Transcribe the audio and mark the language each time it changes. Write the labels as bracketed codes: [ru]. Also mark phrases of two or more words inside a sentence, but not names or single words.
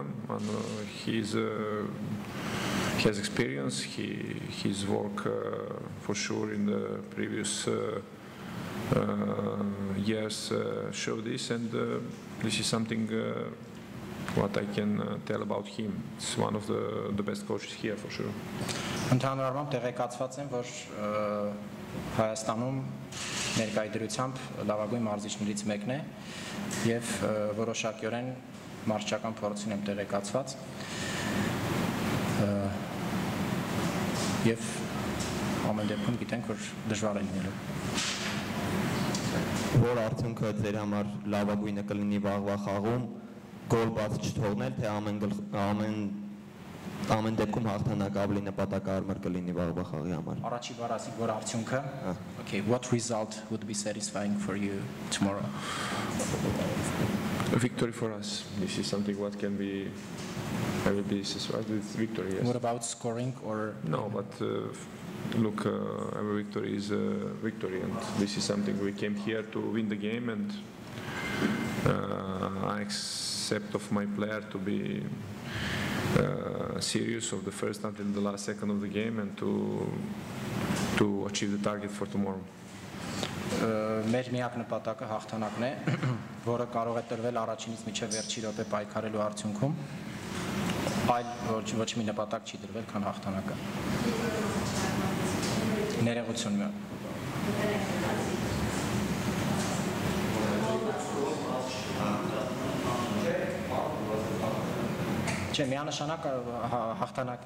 [en] He has experience. His work for sure in the previous years show this, and this is something what I can tell about him. It's one of the best coaches here for sure. [hy] Ընդհանուր առմամբ տեղեկացված եմ, որ Հայաստանում ներկայդրությամբ լավագույն մարզիչներից մեկն է եւ որոշակիորեն մարզչական փորձին եմ տեղեկացված եւ ամեն դեպքում գիտենք, որ դժվար է լինելու։ Որ արդյունքը ձեր համար լավագույնը կլինի վաղվա խաղում, գոլ բաց չթողնել, թե ամեն դեպքում հաղթանակ ավելի նպատակահարմար կլինի վաղվա խաղի համար։ Առաջի բառ ասիք, որ արդյունքը, [en] okay, what result would be satisfying for you tomorrow? A victory for us. This is something what I will be satisfied with victory, yes. What about scoring or? No, but look, every victory is a victory, and this is something we came here to win the game, and I accept of my player to be serious of the first until the last second of the game, and to achieve the target for tomorrow. [hy] Մեր միակ նպատակը հաղթանակն է, որը կարող է տրվել առաջինից մինչև վերջի րոպե պայքարելու արդյունքում, այլ ոչ մի նպատակ չի տրվել, քան հաղթանակը։ Ներողություն։ Չէ, միանշանակ հաղթանակ։